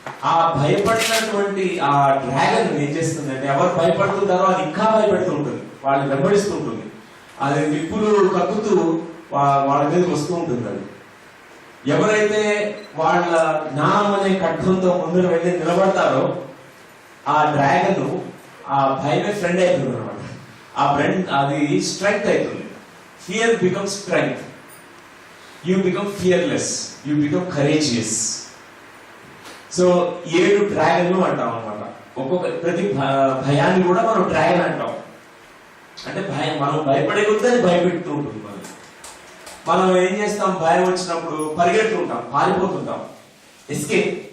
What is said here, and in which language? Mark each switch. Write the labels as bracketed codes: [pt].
[te] ఆ భయపడినటువంటి ఆ డ్రాగన్ ఏం చేస్తుందంటే, ఎవరు భయపడుతుంటారో అది ఇంకా భయపెడుతూ ఉంటుంది, వాళ్ళని వెంబడిస్తూ ఉంటుంది. అది నిప్పులు కక్కుతూ వాళ్ళ మీదకి వస్తూ ఉంటుంది. అది ఎవరైతే వాళ్ళ జ్ఞానం అనే ఖడ్గంతో ముందుకు వెళ్ళి నిలబడతారో ఆ డ్రాగన్ ఆ భయమే ఫ్రెండ్ అవుతుంది అనమాట. ఆ ఫ్రెండ్ అది స్ట్రెంగ్త్ అవుతుంది. [en] Fear becomes strength. You become fearless. You become courageous. [te] So 7 డ్రాగన్లు అంటాం అనమాట. ఒక్కొక్క ప్రతి భయాన్ని కూడా మనం డ్రాగన్ అంటాం. అంటే భయం, మనం భయపడే కొద్దీ అది భయపెడుతూ ఉంటుంది. మనం ఏం చేస్తాం, భయం వచ్చినప్పుడు పరిగెడుతుంటాం, పారిపోతుంటాం, ఎస్కేప్.